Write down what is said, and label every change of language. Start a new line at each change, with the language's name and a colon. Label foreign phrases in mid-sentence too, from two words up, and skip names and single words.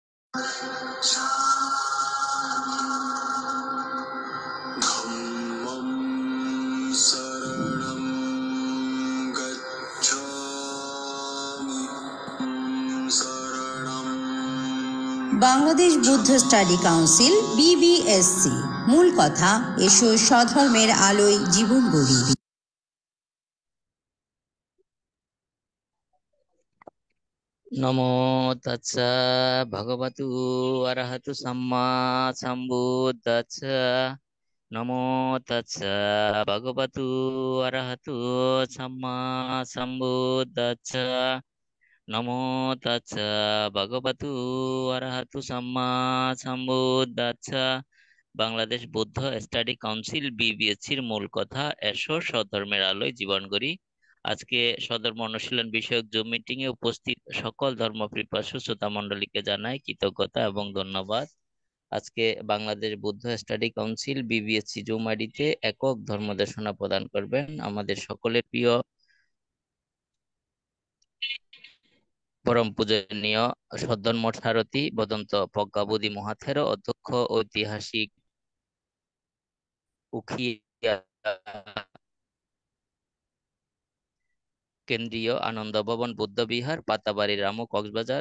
Pali: धम्मं शरणं गच्छामि शरणं
Bangla: বাংলাদেশ বুদ্ধ স্টাডি কাউন্সিল BBSC। মূল কথা, এসো স্বধর্মের আলোয় জীবন গড়ি।
Pali: নমো তাচ্ছা ভগবতু অরহতু সাম্মা সম্বুদ্ধাচ্ছা। নমো তাচ্ছা ভগবতু অরহতু সাম্মা সম্বুদ্ধাচ্ছা। নমো তাচ্ছা ভগবতু অরহতু সাম্মা সম্বুদ্ধাচ্ছা।
Bangla: বাংলাদেশ বৌদ্ধ স্টাডি কাউন্সিল BBSC-র মূল কথা, এসো স্বধর্মের আলোয় জীবন গড়ি। আজকে সধর্ম অনুশীলন বিষয়ক জুম মিটিং এ উপস্থিত সকল ধর্মপিপাসু শ্রোতা মণ্ডলীকে জানাই কৃতজ্ঞতা এবং ধন্যবাদ। আজকে বাংলাদেশ বৌদ্ধ স্টাডি কাউন্সিল BBSC জুম আইডিতে একক ধর্মদেশনা প্রদান করবেন আমাদের সকলের প্রিয় পরম পূজনীয় সদ্ধর্ম সারথী বদন্ত প্রজ্ঞাবোধি মহাথের অধ্যক্ষ ঐতিহাসিক উখিয়া কেন্দ্রীয় আনন্দ ভবন বৌদ্ধবিহার, পাতাবাড়ি, রামু, কক্সবাজার।